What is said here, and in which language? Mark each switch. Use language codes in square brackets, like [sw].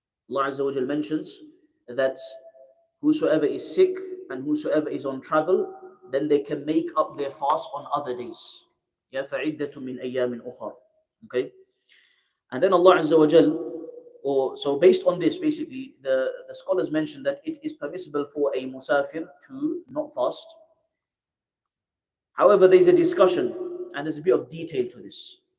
[en] Allah Azza wa Jal mentions that whosoever is sick and whosoever is on travel, then they can make up their fast on other days. [ar] Yeah, فَعِدَّةٌ مِّنْ أَيَّامٍ أُخَرَ. [en] Okay? And then Allah Azza wa Jal, so based on this, basically, the scholars mentioned that it is permissible for a musafir to not fast. However, there is a discussion and there's a bit of detail to this.